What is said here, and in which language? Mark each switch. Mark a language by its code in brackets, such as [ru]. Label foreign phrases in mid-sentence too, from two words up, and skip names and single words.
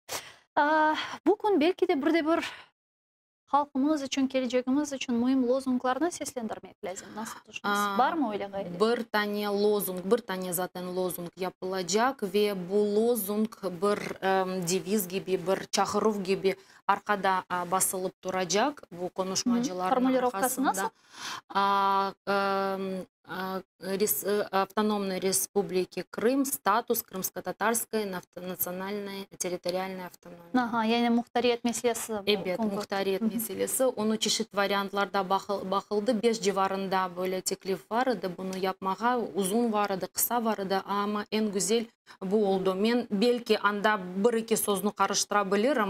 [crh] Bu gün belki de bir halkımız için, geleceğimiz için mühim lozunglarını seslendirmek lazım. Nasıl düşünüyorsunuz? Var mı öyle gayret? Bir tane zaten lozung yapılacak ve bu lozung bir deviz gibi, bir çağrı gibi arkada basılıp duracak bu konuşmacıların arkasında. [ru] Автономной Республики Крым, статус Крымско-Татарской национальной территориальной автономии. [crh] Yani muhtariyet meselesi. Evet, muhtariyet meselesi. Onu çeşit varyantlarda bakıldı. 5 civarında böyle teklif vardı. Bunu yapmağa uzun vardı, kısa vardı ama en güzel bu oldu. Ben belki anda bir iki sözünü karıştırabilirim.